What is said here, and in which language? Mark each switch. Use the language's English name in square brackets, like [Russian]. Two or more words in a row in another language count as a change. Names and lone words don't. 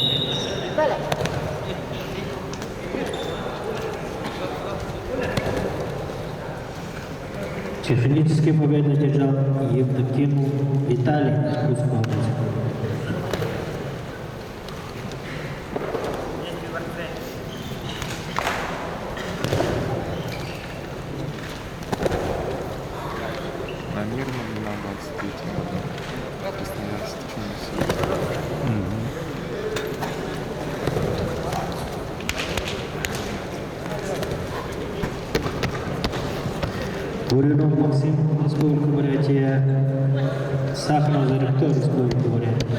[Russian] Технически победу одержал Евдокимов Виталий из области. На мирном на 23-м году. Красноярск, Тюмень. Буринов Максим, Республика Бурятия. Сахаров Заректор, Республика Бурятия.